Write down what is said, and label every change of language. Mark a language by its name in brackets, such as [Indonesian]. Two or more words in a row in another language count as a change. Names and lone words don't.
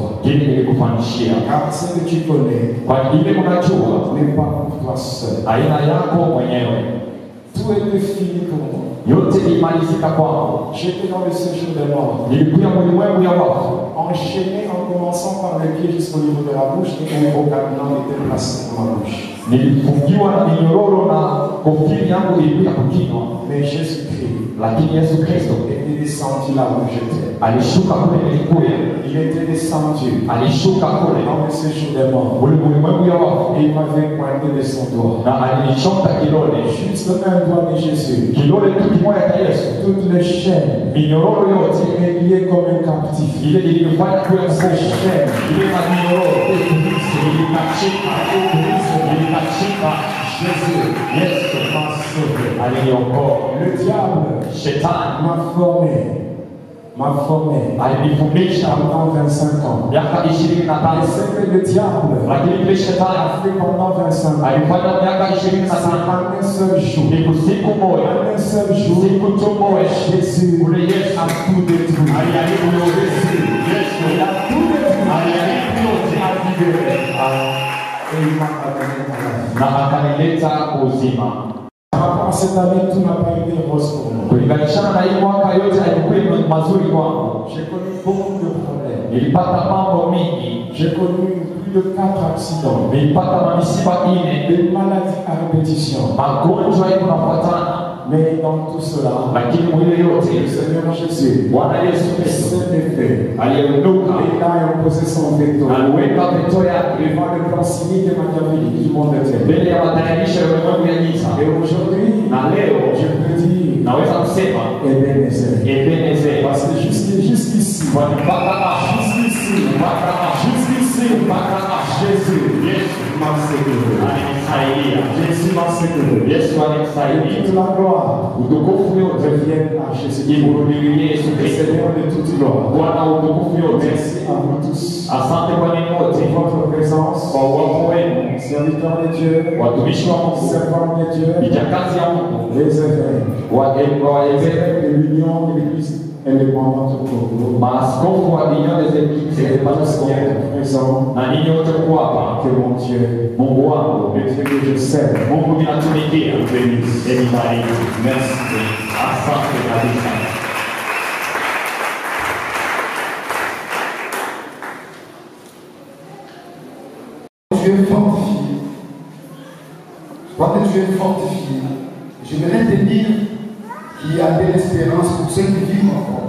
[French] Car ce que tu connais n'est pas pour toi seul. Tout était fini pour moi. J'étais dans le séjour des morts. enchaîné en commençant par les pieds jusqu'au niveau de la bouche et un gros cabinet était placé dans ma bouche. [Swahili] Nilifungiwa na minyororo na kofia yangu ilikuja kukinywa, [French] Mais Jésus-Christ [Swahili] lakini Yesu Kristo [French] était descendu là où j'étais. [Swahili] alishuka kule nilikuya, [French] Il était descendu [Swahili] alishuka kule [French] dans le séjour des morts. [Swahili] ulimwengu ya wafu, [French] Et il m'avait pointé de son doigt. [Swahili] na alinichonga kidole, [French] Juste un doigt de Jésus. [Swahili] kidole tu kimoja cha Yesu. [French] Toutes les chaînes [Swahili] Minyororo yote [French] étaient liées comme un captif. [Swahili] ile ilinifanya kuwa [French] Ces [Swahili] mfungwa, [French] chaînes [Swahili] ile minyororo ilikachika, [French] Jésus [Swahili] Yesu [French] m'a sauvé. [Swahili] aliniokoa. [French] Le diable [Swahili] Shetani [French] m'a formé [Swahili] alinifundisha [French] pendant 25 ans. [Swahili] miaka [French] Et [Swahili] 25, [French] c'est que le diable [Swahili] lakini ile shetani [French] a fait pendant 25 ans. [Swahili] alifanya miaka 25 [French] En un seul jour. [Swahili] ni siku moja, [French] En un seul jour. [Swahili] siku tu moja [French] Jésus [Swahili] ule Yesu [French] a tout détruit. [Swahili] aliharibu yote. Yesu [French] Il a tout détruit. [Swahili] aliharibu yote [French] Et il m'a amené à la vie. [Swahili] na akanileta uzima. [French] Par rapport à cette année, tout n'a pas été rose pour moi. [Swahili] Kulinganishana na hii mwaka yote haikuwa mazuri kwangu. [French] J'ai connu beaucoup de problèmes. [Swahili] Nilipata mambo mingi, [French] J'ai connu plus de 4 accidents. [Swahili] nilipata mamisiba ine, [French] Des maladies à répétition. [Swahili] magonjwa yako nafuatana, [French] Mais dans tout cela, [Swahili] lakini mwile [French] le [Swahili] yote [French] Seigneur Jésus [Swahili] Bwana Yesu Kristo [French] s'est fait. [Swahili] aliondoka [French] Et là, il a posé son veto. [Swahili] na aliweka veto yake [French] Devant le plan cynique et machiavélique du monde entier. [Swahili] mbele ya matayarisho ya ulimwengu ya giza. [French] Et aujourd'hui, [Swahili] Na leo [French] je peux dire, [Swahili] naweza kusema [French] Ebenezer. [Swahili] Ebeneze, [French] Parce que jusqu'ici, [Swahili] kwani mpaka hapa, [French] jusqu'ici, [Swahili] mpaka hapa, [French] jusqu'ici, [Swahili] mpaka hapa [French] Jésus [Swahili] Yesu [French] m'a sécurisé. [Swahili] alinisaidia, [French] Jésus m'a sécurisé. [Swahili] Yesu [French] Et [Swahili] alinisaidia. [French] toute la gloire [Swahili] Utukufu yote [French] revient à Jésus. [Swahili] imrudilie Yesu [French] Le [Swahili] Kristo. [French] Seigneur de toute gloire. [Swahili] Bwana wa utukufu yote, [French] Merci à vous tous. [Swahili] asante kwa nini wote [French] Pour votre présence, [Swahili] kwa uwapo wenu, [French] serviteurs de Dieu, [Swahili] watumishi wa Mungu, [French] servants de Dieu, [Swahili] vijakazi ya Mungu, [French] les évêques, [Swahili] waevee [French] les évêques de l'Union de l'Église et les membres de Congo. [Swahili] maaskofu wa dini zote [French] Et tous qui êtes présents, [Swahili] na ninyi wote mko hapa. [French] que mon Dieu, [Swahili] Mungu wangu, [French] le Dieu que je sers, [Swahili] Mungu ninatumikia, enibariki. Merci, asante kabisa. [French] Tu es fortifié. Je crois que tu es fortifié. J'aimerais te dire qu'il y a de l'espérance pour ceux qui vivent encore.